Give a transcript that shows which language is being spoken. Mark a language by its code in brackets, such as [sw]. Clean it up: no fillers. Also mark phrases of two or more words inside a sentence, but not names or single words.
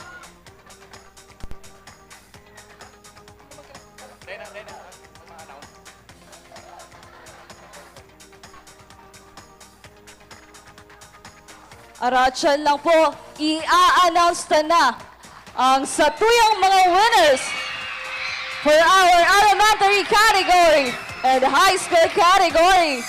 [bik] Aratsan lang po, i-a-announce na ang satuyang mga winners [en] for our elementary category and high school category.